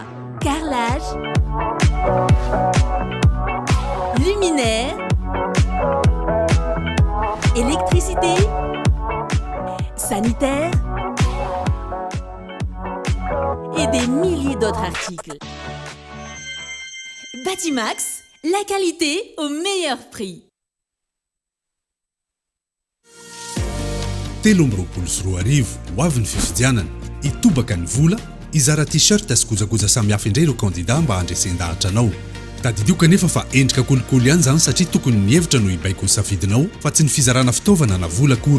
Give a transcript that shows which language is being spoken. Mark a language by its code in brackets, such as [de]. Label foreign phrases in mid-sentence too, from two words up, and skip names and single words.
[fr] Carrelage, luminaire, électricité, sanitaire et des milliers d'autres articles. Batimax, la qualité au meilleur prix. [mg] Telo amby roapolo sy 2 arivo ho avy ny fifidianana itobaka ny vola izara t-shirt sy kojakoja samihafa indray ireo kandida mba handresendahatra anao tadidio kanefa fa endrika kolikoly ihany zany satria tokony mihevitra no ibaiko ny safidinao fa tsy ny fizarana fitaovana na vola akory.